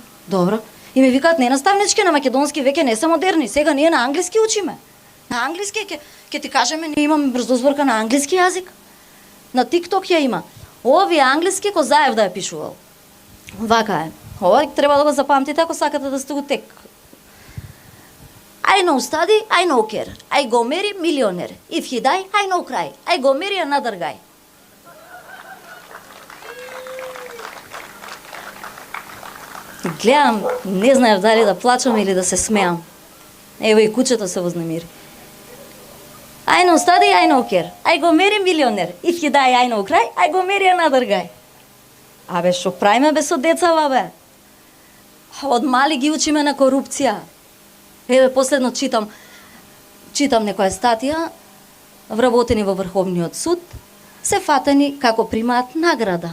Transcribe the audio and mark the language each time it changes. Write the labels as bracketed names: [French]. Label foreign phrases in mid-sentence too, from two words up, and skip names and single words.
[Macedonian] И ми викаат, не наставничке, на македонски веќе не се модерни, сега ние на англиски учиме. На англиски ќе ти кажеме, ние имаме брзозборка на англиски јазик. На TikTok ја има. Овие англиски Козаев да ја пишувал. Вака е. Ова треба да го запамтите ако сакате да сте го тек. [English] I know study, I know care. I go marry millionaire. If he die, I know cry. I go marry another guy. [Macedonian] Гледам, не знаев дали да плачам или да се смеам. Ево и кучето се вознемири. [English] I know study, I know care. I go marry millionaire. If he die, I know cry. I go marry another guy. [Macedonian] Абе, шо правиме бе со децава, бе? Од мали ги учиме на корупција. Еве, последно читам некоја статија, вработени во Врховниот суд, се фатени како примаат награда.